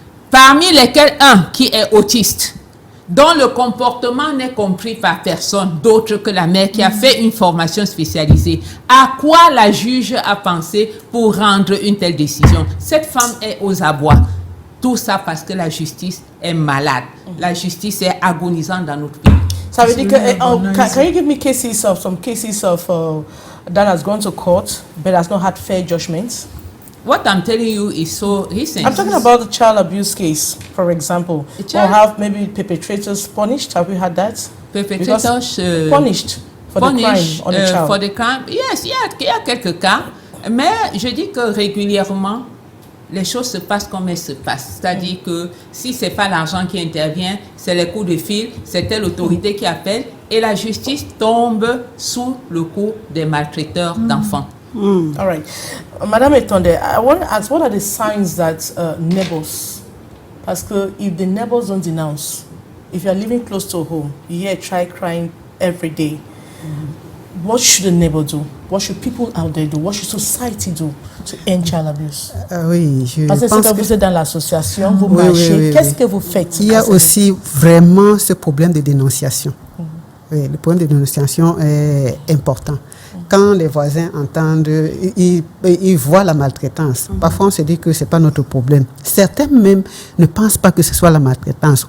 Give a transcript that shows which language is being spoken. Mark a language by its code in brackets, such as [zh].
[fr] Parmi lesquels un qui est autiste, dont le comportement n'est compris par personne d'autre que la mère qui a fait une formation spécialisée. À quoi la juge a pensé pour rendre une telle décision? Cette femme est aux abois. Tout ça parce que la justice est malade. La justice est agonisante dans notre pays. Ça veut dire que, [en] can you give me some cases of that has gone to court but has not had fair judgments? What I'm telling you is so recent. I'm talking about the child abuse case, for example. Or have maybe perpetrators punished? Have we had that? Perpetrators punished for the crime on the child. For the crime, yes, [fr] il y a quelques cas, mais je dis que régulièrement, les choses se passent comme elles se passent. C'est-à-dire que si ce n'est pas l'argent qui intervient, c'est les coups de fil, c'est telle autorité qui appelle, et la justice tombe sous le coup des maltraiteurs d'enfants. [en] All right. Madame Etonde, I want to ask, what are the signs that neighbors, [fr] parce que [en] if the neighbors don't denounce, if you are living close to home, you hear a child crying every day, what should the neighbor do? What should people out there do? What should society do to end child abuse? [fr] Oui, je parce pense que vous êtes dans l'association, vous marchez, qu'est-ce que vous faites? Il y a aussi vraiment ce problème de dénonciation. Oui, le problème de dénonciation est important. Quand les voisins entendent, ils voient la maltraitance. Parfois, on se dit que ce n'est pas notre problème. Certains même ne pensent pas que ce soit la maltraitance.